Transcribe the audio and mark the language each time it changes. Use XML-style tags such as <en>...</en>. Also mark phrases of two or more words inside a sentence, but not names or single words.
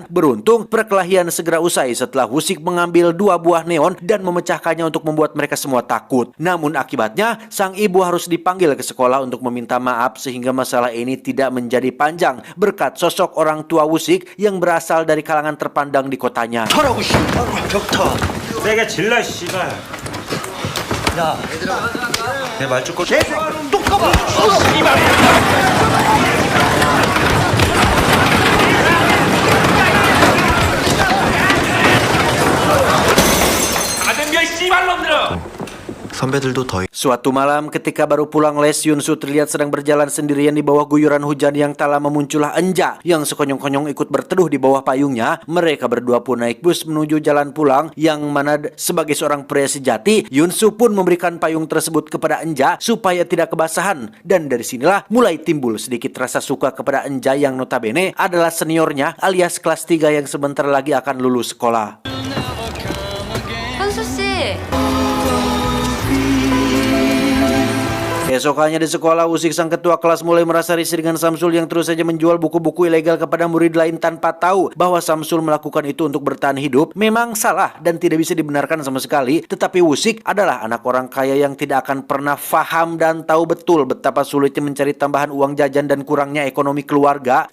<id>Beruntung perkelahian segera usai setelah Wusik mengambil 2 buah neon dan memecahkannya untuk membuat mereka semua takut. Namun akibatnya sang ibu harus dipanggil ke sekolah untuk meminta maaf, sehingga masalah ini tidak menjadi panjang berkat sosok orang tua Wusik yang berasal dari kalangan terpandang di kotanya.</id> <ko>내가 질러 씨발. 야, 내 말 듣고 똑똑하다. 씨발.</ko> <id>Suatu malam ketika baru pulang les, Yunsu terlihat sedang berjalan sendirian di bawah guyuran hujan yang tak lama muncullah Enja yang sekonyong-konyong ikut berteduh di bawah payungnya. Mereka berdua pun naik bus menuju jalan pulang, yang mana sebagai seorang pria sejati, Yunsu pun memberikan payung tersebut kepada Enja supaya tidak kebasahan. Dan dari sinilah mulai timbul sedikit rasa suka kepada Enja yang notabene adalah seniornya alias kelas 3 yang sebentar lagi akan lulus sekolah.</id> <ko>현수 씨.</ko> <id>Keesokannya di sekolah, Wusik sang ketua kelas mulai merasa risih dengan Samsul yang terus saja menjual buku-buku ilegal kepada murid lain tanpa tahu bahwa Samsul melakukan itu untuk bertahan hidup. Memang salah dan tidak bisa dibenarkan sama sekali, tetapi Wusik adalah anak orang kaya yang tidak akan pernah faham dan tahu betul betapa sulitnya mencari tambahan uang jajan dan kurangnya ekonomi keluarga.</id>